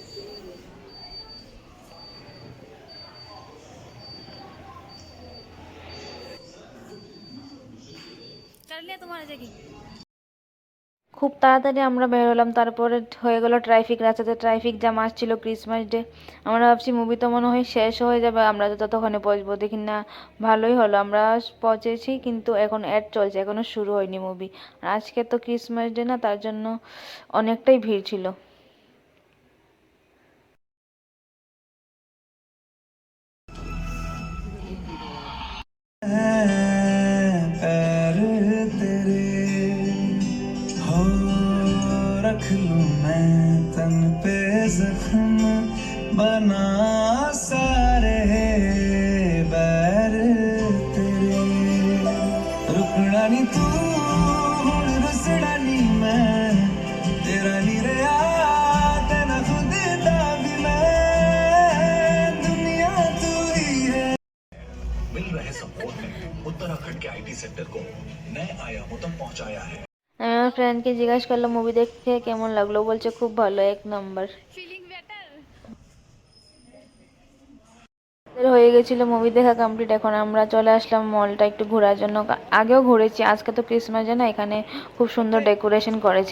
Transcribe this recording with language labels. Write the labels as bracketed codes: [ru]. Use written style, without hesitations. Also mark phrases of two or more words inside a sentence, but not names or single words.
[bn] খুব তাড়াতাড়ি আমরা বেরোলাম, তারপরে হয়ে গেল ট্রাফিক, রাস্তাতে [en] traffic jam [bn] আসছিল ক্রিসমাস ডে। আমরা ভাবছি মুভি তো মনে হয় শেষ হয়ে যাবে, আমরা তো ততক্ষণে পৌঁছবো। দেখি না ভালোই হলো, আমরা পৌঁছেছি, কিন্তু এখন অ্যাড চলছে, এখনো শুরু হয়নি মুভি। আর আজকে তো ক্রিসমাস ডে না, তার জন্য অনেকটাই ভিড় ছিল। [hi] पैर तेरे हो रख लूं मैं तन पे [pa] ਜ਼ਖ਼ਮ ਬਣਾ ਸਾਰੇ ਬੈਰ ਤੇਰੇ ਰੁਕਣਾ ਨੀ ਤੂੰ ਹੁਣ ਰੁਸੜਾ ਨੀ ਮੈਂ ਤੇਰਾ ਨੀ ਰਿਹਾ ਤੇਨਾ ਖ਼ੁਦ ਦਾ ਭੀ ਮੈਂ ਦੁਨੀਆ ਤੂੰ ਹੀ ਹੈ। [hi] मिल रहे सपोर्ट ने उत्तराखंड के [en] IT sector [hi] को नए आयामों तक पहुंचाया है। [bn] আমি আমার ফ্রেন্ডকে জিজ্ঞাসা করলাম মুভি দেখে কেমন লাগলো, বলছে খুব ভালো, এক নম্বর। হয়ে গেছিল মুভি দেখা কমপ্লিট, এখন আমরা চলে আসলাম মলটা একটু ঘোরার জন্য। আগেও ঘুরেছি, আজকে তো ক্রিসমাসে না, এখানে খুব সুন্দর ডেকোরেশন করেছে।